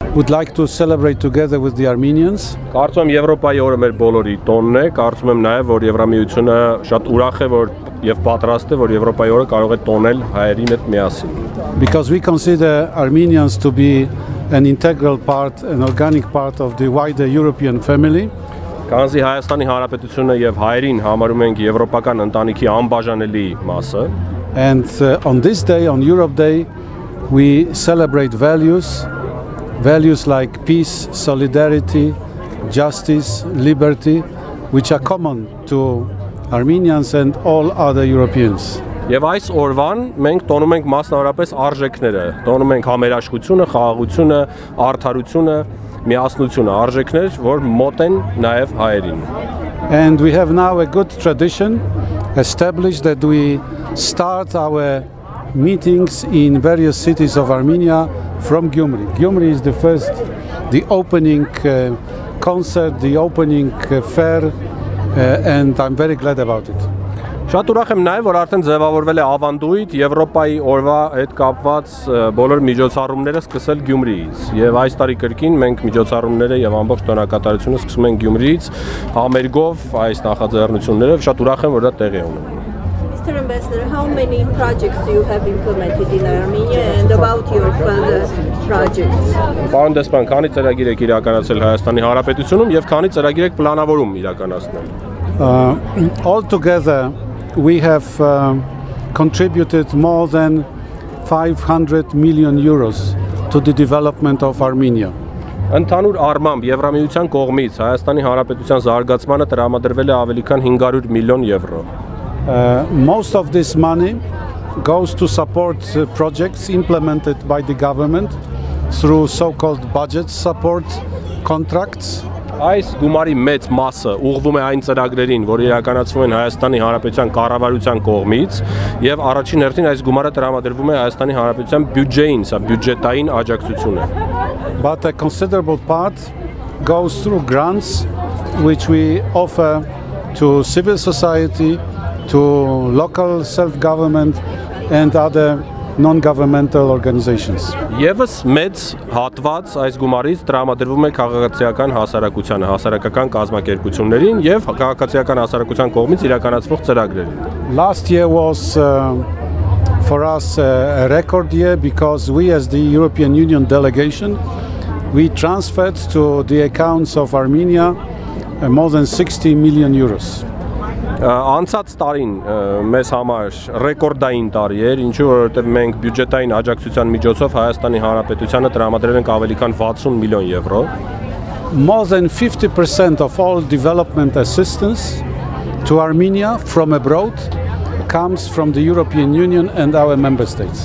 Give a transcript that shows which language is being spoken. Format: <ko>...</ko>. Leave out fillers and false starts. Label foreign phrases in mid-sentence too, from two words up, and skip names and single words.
<en>would like to celebrate together with the Armenians.</en> <hy>Կարծում եմ Եվրոպայի օրը մեր բոլորի տոնն է, կարծում եմ նաև որ Եվրամիությունը շատ ուրախ է որ եւ պատրաստ է որ Եվրոպայի օրը կարող է տոնել հայերին հետ միասին։</hy> <en>Because we consider Armenians to be an integral part, an organic part of the wider European family.</en> <hy>Քանզի Հայաստանի Հանրապետությունը եւ հայերին համարում ենք եվրոպական ընտանիքի անբաժանելի մասը։</hy> <en>And on this day, on Europe Day, we celebrate values like peace, solidarity, justice, liberty, which are common to Armenians and all other Europeans.</en> <hy>Եվ այս օրվան մենք տոնում ենք մասնավորապես արժեքները, տոնում ենք համերաշխությունը, խաղաղությունը, արդարությունը, միասնությունը, արժեքներ, որ մոտ են նաև հայերին։</hy> <en>And we have now a good tradition established that we start our meetings in various cities of Armenia from Gyumri. Gyumri is the opening concert, the opening fair, and I'm very glad about it.</en> <hy>Շատ ուրախ եմ նաև որ արդեն ձևավորվել է ավանդույթ Եվրոպայի օրվա հետ կապված բոլոր միջոցառումները սկսել Գյումրիից եւ այս տարի կրկին մենք միջոցառումները եւ ամբողջ տոնակատարությունը սկսում ենք Գյումրիից համերգով այս նախաձեռնություններով շատ ուրախ եմ որ դա տեղի ունի։</hy> <en>Mr. Ambassador, how many projects do you have implemented in Armenia and about your further projects?</en> <hy>Պարոն դեսպան, քանի ծրագիր եք իրականացրել Հայաստանի Հանրապետությունում եւ քանի ծրագիր եք պլանավորում իրականացնել։</hy> <en>All together we have contributed more than 500 million euros to the development of Armenia.</en> <hy>Ընդհանուր առմամբ Եվրամիության կողմից Հայաստանի Հանրապետության զարգացմանը տրամադրվել է ավելի քան 500 միլիոն եվրո։</hy> <en>Most of this money goes to support projects implemented by the government through so-called budget support contracts.</en> <hy>Այս գումարի մեծ մասը ուղղվում է այն ծրագրերին, որ իրականացվում են Հայաստանի Հանրապետության կառավարության կողմից, եւ առաջին հերթին այս գումարը տրամադրվում է Հայաստանի Հանրապետության բյուջեին, սա բյուջետային աջակցություն է։</hy> <en>But a considerable part goes through grants which we offer to civil society, to local self-government and other non-governmental organizations.</en> <hy>Եվս մեծ հատված այս գումարից տրամադրվում է քաղաքացիական հասարակությանը, հասարակական կազմակերպություններին եւ քաղաքացիական հասարակության կողմից իրականացվող ծրագրերին։</hy> <en>Last year was for us a record year because we as the European Union delegation we transferred to the accounts of Armenia more than 60 million euros.</en> <hy>Անցած տարին մեզ համար ռեկորդային տարի էր, ինչու որովհետև մենք բյուջետային աջակցության միջոցով Հայաստանի Հանրապետությանը տրամադրել ենք ավելի քան 60 միլիոն եվրո։</hy> <en>More than 50% of all development assistance to Armenia from abroad comes from the European Union and our member states.</en>